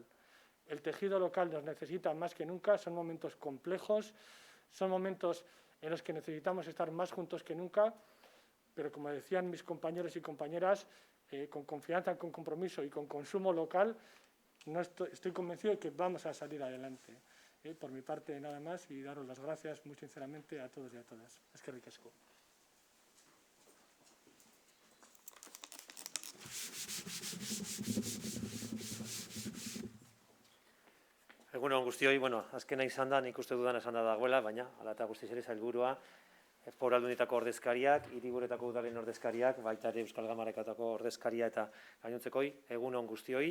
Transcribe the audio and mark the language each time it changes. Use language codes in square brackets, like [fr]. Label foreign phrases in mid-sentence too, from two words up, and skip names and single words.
[es] El tejido local nos necesita más que nunca, son momentos complejos, son momentos en los que necesitamos estar más juntos que nunca, pero como decían mis compañeros y compañeras, con confianza, con compromiso y con consumo local, estoy convencido de que vamos a salir adelante. Por mi parte, nada más, y daros las gracias muy sinceramente a todos y a todas. [eu] Eskerrik asko. Egunon guztioi, azkena izan da, nik uste dudan esan da dagoela, baina hala eta guztiz ere sailburua, Foru Aldundietako ordezkariak, hiriburuetako udalen ordezkariak, baita ere Euskal Gamarekatako ordezkaria eta gainontzekoi, egunon guztioi.